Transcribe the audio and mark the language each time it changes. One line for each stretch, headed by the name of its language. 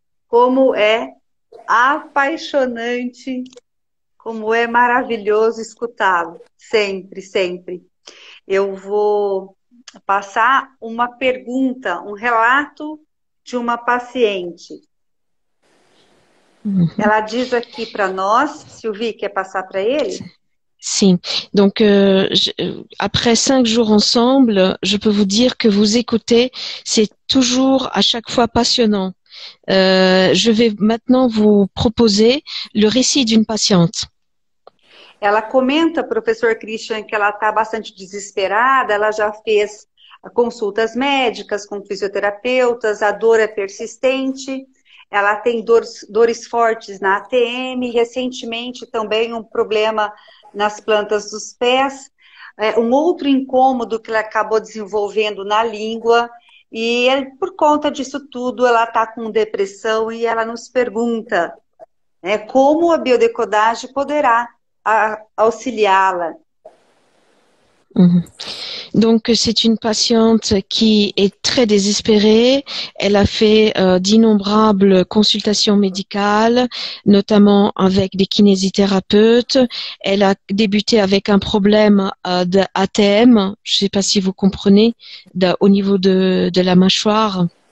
Portuguese: Como é apaixonante, como é maravilhoso escutá-lo. Sempre, sempre. Eu vou passar uma pergunta, um relato de uma paciente. Ela diz aqui para nós, Sylvie, quer passar para ele? Sim.
French: Donc, après 5 jours ensemble, je peux vous dire que vous écoutez, c'est toujours à chaque fois passionnant. Je vais maintenant vous proposer le récit d'une patiente.
Portuguese: Ela comenta, professor Christian, que ela está bastante desesperada, ela já fez consultas médicas com fisioterapeutas, a dor é persistente, ela tem dores fortes na ATM, recentemente também um problema nas plantas dos pés, um outro incômodo que ela acabou desenvolvendo na língua, e por conta disso tudo ela está com depressão e ela nos pergunta como a biodecodagem poderá auxiliá-la.
French: Donc, c'est une patiente qui est très désespérée. Elle a fait d'innombrables consultations médicales, notamment avec des kinésithérapeutes. Elle a débuté avec un problème d'ATM, je ne sais pas si vous comprenez, au niveau de la mâchoire.